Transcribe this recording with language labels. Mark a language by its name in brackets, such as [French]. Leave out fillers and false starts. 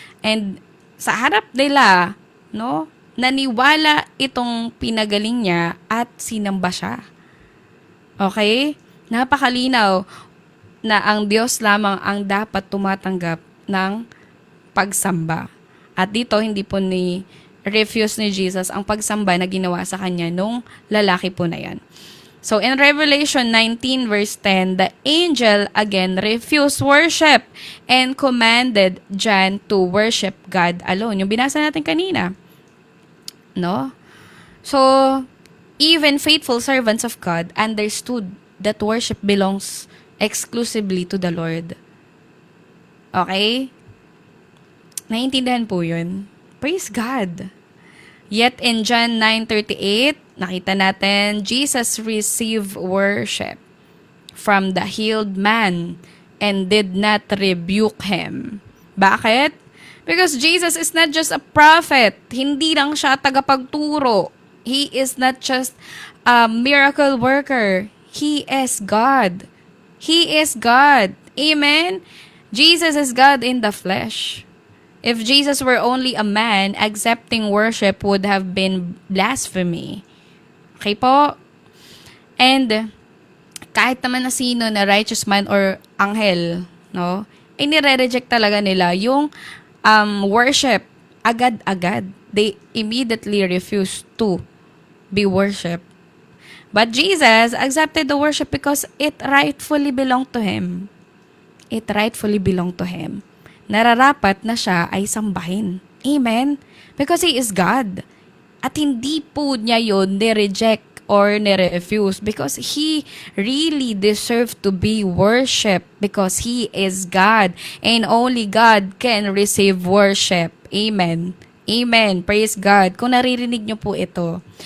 [Filipino] And sa harap nila, no, naniwala itong pinagaling niya at sinamba siya. Okay? Napakalinaw na ang Diyos lamang ang dapat tumatanggap ng pagsamba. At dito, hindi po refuse ni Jesus ang pagsamba na ginawa sa kanya nung lalaki po na yan. [English] So, in Revelation 19 verse 10, the angel again refused worship and commanded John to worship God alone. [Filipino] Yung binasa natin kanina. No? [English] So, even faithful servants of God understood that worship belongs exclusively to the Lord. Okay? [Filipino] Naiintindihan po yun. [English] Praise God. Yet in John 9:38, [Filipino] nakita natin, [English] Jesus received worship from the healed man and did not rebuke him. [Filipino] Bakit? [English] Because Jesus is not just a prophet. [Filipino] Hindi lang siya tagapagturo. [English] He is not just a miracle worker. He is God. He is God. Amen? Jesus is God in the flesh. If Jesus were only a man, accepting worship would have been blasphemy. [Filipino] Okay po? And kahit naman na sino na [English] righteous man [Filipino] or anghel, no, nire-reject talaga nila yung worship agad-agad. [English] They immediately refuse to be worshipped. But Jesus accepted the worship because it rightfully belonged to Him. It rightfully belonged to Him. [Filipino] Nararapat na siya ay sambahin. [English] Amen? Because He is God. [Filipino] At hindi po niya yun ni-reject or ni-refuse [English] because He really deserved to be worshipped because He is God. And only God can receive worship. Amen? Amen. Praise God. [Filipino] Kung naririnig niyo po ito.